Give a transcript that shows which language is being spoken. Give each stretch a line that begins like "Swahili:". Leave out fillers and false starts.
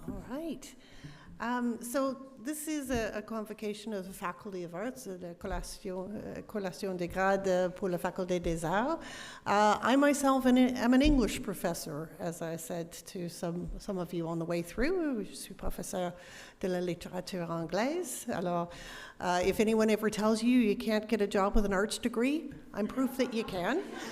English: Right. So this is a convocation of the Faculty of Arts, the
French: collation des grades pour la Faculté des Arts.
English: I myself am an English professor, as I said to some of you on the way through.
French: Je suis professeur de la littérature anglaise.
English: Alors, if anyone ever tells you you can't get a job with an arts degree, I'm proof that you can.